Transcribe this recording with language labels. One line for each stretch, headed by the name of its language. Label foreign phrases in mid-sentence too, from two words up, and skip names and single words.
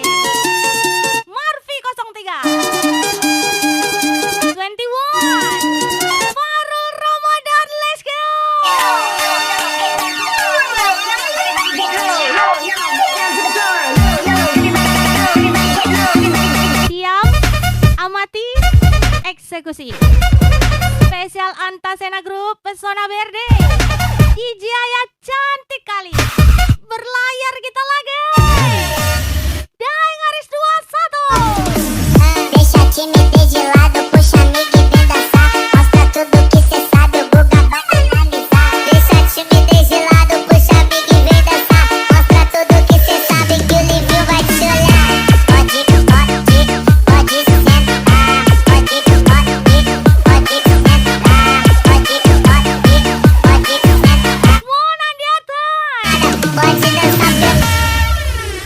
Indonesian: Morphy 03 21 Farul Ramadan,
English: let's go.
Indonesian: Diam, amati, eksekusi. Spesial Antasena Group Pesona Verde. DJ Aya cantik kali. Berlayar kita lagi. Dai garis 21.
Portuguese: Deixa a timidez de lado, puxa amiga e vem dançar. Mostra tudo que cê sabe, o Guga vai analisar. Deixa a timidez de lado, puxa amiga e vem dançar. Mostra tudo que cê sabe, que o Livinho vai te olhar. Pode sentar, pode sentar. Pode sentar, pode sentar.
Indonesian: Monan di atas.
Portuguese: Pode dançar pelo...